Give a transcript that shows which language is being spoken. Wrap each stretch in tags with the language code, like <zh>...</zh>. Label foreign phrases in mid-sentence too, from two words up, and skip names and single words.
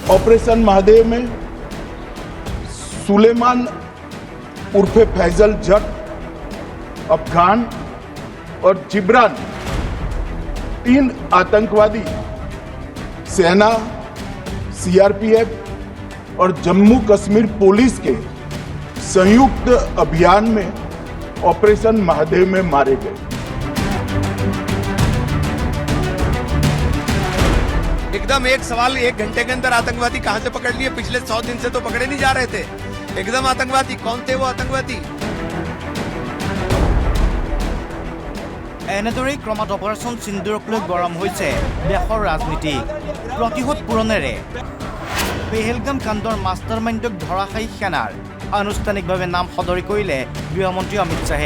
<hi>ऑपरेशन महादेव में सुलेमान उर्फे फैजल जट, अफगान और जिब्रान 3 आतंकवादी सेना, सीआरपीएफ और जम्मू कश्मीर पुलिस के संयुक्त अभियान में ऑपरेशन महादेव में मारे गए। एकदम एक सवाल, 1 घंटे के अंदर आतंकवादी कहां से पकड़ लिए? पिछले 100 दिन से तो पकड़े नहीं जा रहे थे। एकदम आतंकवादी कौन थे वो आतंकवादी?</hi> <as>এনেদৰেই ক্ৰমাৎ অপাৰেশ্যন সিন্দুৰক লৈ গৰম হৈছে দেশৰ ৰাজনীতি। প্ৰতিশোধ পূৰণেৰে পেহেলগাম কাণ্ডৰ মাষ্টাৰ মাইণ্ডক ধৰাশায়ী সেনাৰ আনুষ্ঠানিকভাৱে নাম সদৰি কৰিলে গৃহমন্ত্ৰী অমিত শ্বাহে।</as>